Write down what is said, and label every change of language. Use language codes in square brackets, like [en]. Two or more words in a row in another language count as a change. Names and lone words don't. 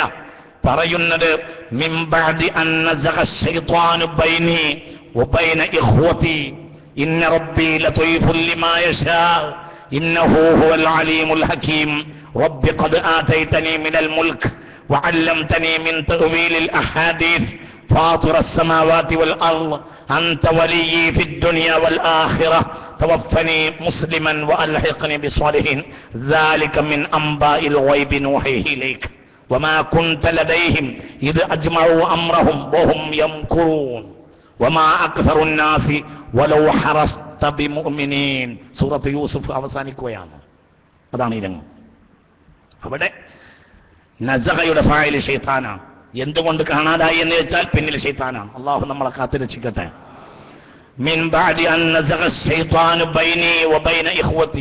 [ar] പറയുന്നത് من بعد أن نزغ الشيطان بيني وبين إخوتي إن ربي لطيف لما يشاء إنه هو العليم الحكيم رب قد آتيتني من الملك وعلمتني من تأويل الأحاديث فاطر السماوات والأرض أنت وليي في الدنيا والآخرة توفني مسلما وألحقني بالصالحين ذلك من أنباء الغيب نوحيه إليك وما كنت لديهم إذ أجمعوا أمرهم وهم يمكرون وما أكثر الناس ولو حرصت بمؤمنين سورة يوسف അവസാനിക്കുകയാണ്. [ml] അതാണ് ഈ രംഗം. അവിടെ നസഗയുടെ ഫാഇൽ ശൈത്താനാണ്. എന്തുകൊണ്ട് കാണാതായി എന്ന് വെച്ചാൽ പിന്നിൽ ശൈത്താനാണ്. അള്ളാഹു നമ്മളെ കാത്തുരക്ഷിക്കട്ടെ. [ar] من بعد أن نزغ الشيطان بيني وبين إخوتي.